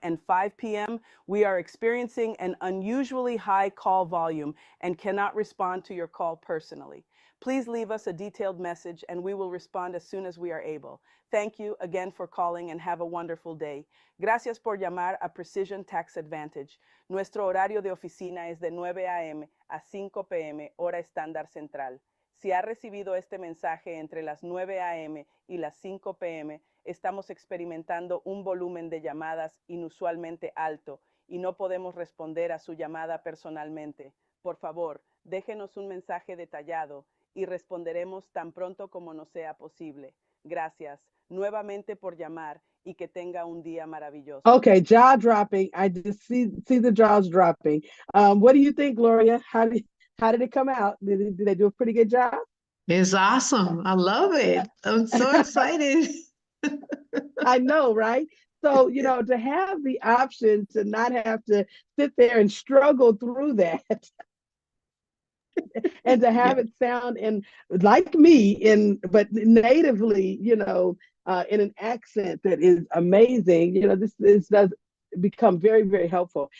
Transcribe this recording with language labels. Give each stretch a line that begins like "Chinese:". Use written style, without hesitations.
English: and 5 p.m., we are experiencing an unusually high call volume and cannot respond to your call personally. Please leave us a detailed message and we will respond as soon as we are able. Thank you again for calling and have a wonderful day.
Spanish: Gracias por llamar a Precision Tax Advantage. Nuestro horario de oficina es de 9 a.m. a 5 p.m. hora estándar central. Si ha recibido este mensaje entre las 9 a.m. y las 5 p.m., estamos experimentando un volumen de llamadas inusualmente alto y no podemos responder a su llamada personalmente. Por favor, déjenos un mensaje detallado y responderemos tan pronto como nos sea posible. Gracias nuevamente por llamar y que tenga un día maravilloso.
English: Okay, jaw dropping. I just see the jaws dropping. What do you think, Gloria? How did it come out? Did they do a pretty good job? It's awesome. I love it. I'm so excited. I know, right? So, you know, to have the option to not have to sit there and struggle through that and to have it sound in like me but natively, you know, in an accent that is amazing, you know, this does become very, very helpful.